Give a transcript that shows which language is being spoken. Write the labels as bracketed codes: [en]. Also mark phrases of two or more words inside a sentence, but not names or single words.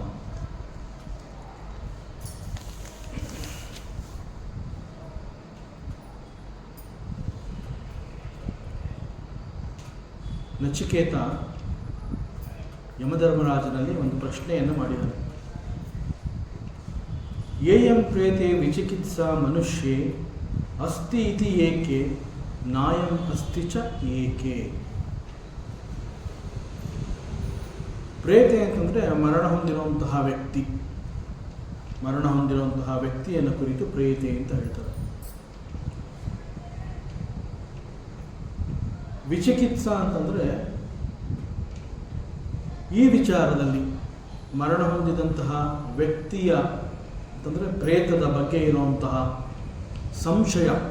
[kn] ನಚಿಕೇತ ಯಮಧರ್ಮರಾಜನಲ್ಲಿ ಒಂದು ಪ್ರಶ್ನೆಯನ್ನು ಮಾಡಿದನು. [sa] ಏಯಂ ಪ್ರೇತೆ ವಿಚಿಕಿತ್ಸಾ ಮನುಷ್ಯೇ ಅಸ್ತಿ ಇತಿ ಏಕೆ ನಾಯಂ ಅಸ್ತಿ ಚ ಏಕೆ. [kn] ಪ್ರೇತೆ ಅಂತಂದರೆ ಮರಣ ಹೊಂದಿರುವಂತಹ ವ್ಯಕ್ತಿ, ಮರಣ ಹೊಂದಿರುವಂತಹ ವ್ಯಕ್ತಿಯನ್ನು ಕುರಿತು ಪ್ರೇತೆ ಅಂತ ಹೇಳ್ತಾರೆ. ವಿಚಿಕಿತ್ಸಾ ಅಂತಂದರೆ ಈ ವಿಚಾರದಲ್ಲಿ ಮರಣ ಹೊಂದಿದಂತಹ ವ್ಯಕ್ತಿಯ ಅಂತಂದರೆ ಪ್ರೇತದ ಬಗ್ಗೆ ಇರುವಂತಹ ಸಂಶಯ.